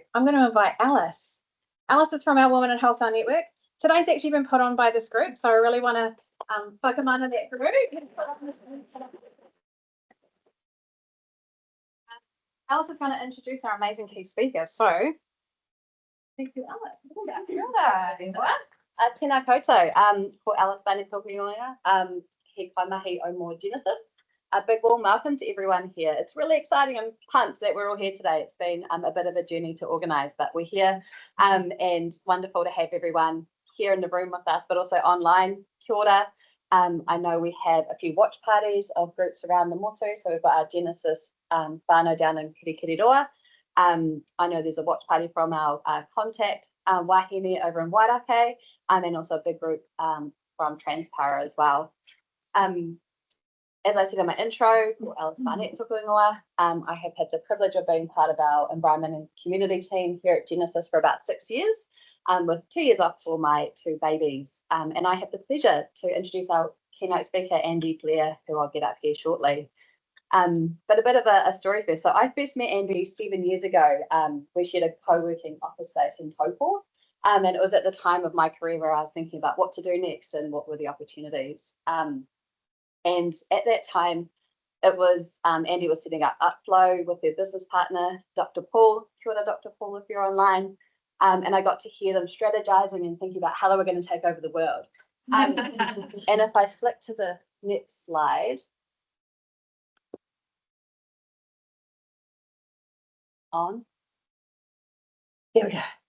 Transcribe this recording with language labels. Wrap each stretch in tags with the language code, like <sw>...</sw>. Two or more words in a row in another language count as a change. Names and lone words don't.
<en>I'm going to invite Alice. Alice is from our Women in Wholesale Network. Today's actually been put on by this group, so I really want to focus on that group. Alice is going to introduce our amazing key speakers. So, thank you, Alice.</en> <mi>Kia ora. Tēnā koutou, ko Alice Bane toku ingoia, he kaimahi o mō Genesis.</mi> <en>A big warm welcome to everyone here. It's really exciting. I'm pumped that we're all here today. It's been a bit of a journey to organise, but we're here and wonderful to have everyone here in the room with us, but also online.</en> <mi>Kia ora.</mi> <en>I know we have a few watch parties of groups around the motu, so we've got our Genesis whānau down in Kirikiriroa. I know there's a watch party from our contact Wāhine over in Wairake, and also a big group from Transpara as well. As I said in my intro, Alice Barnett</en> <mi>toku ingoa.</mi> <en>I have had the privilege of being part of our environment and community team here at Genesis for about 6 years, with 2 years off for my 2 babies. And I have the pleasure to introduce our keynote speaker, Andy Blair, who I'll get up here shortly. But a bit of a story first. So I first met Andy 7 years ago. We shared a co-working office space in Taupo. And it was at the time of my career where I was thinking about what to do next and what were the opportunities. And at that time, it was Andy was setting up Upflow with their business partner, Dr. Paul.</en> <mi>Kia ora,</mi> <en>Dr. Paul, if you're online. And I got to hear them strategizing and thinking about how they were going to take over the world. And if I flick to the next slide. On. There we go.</en>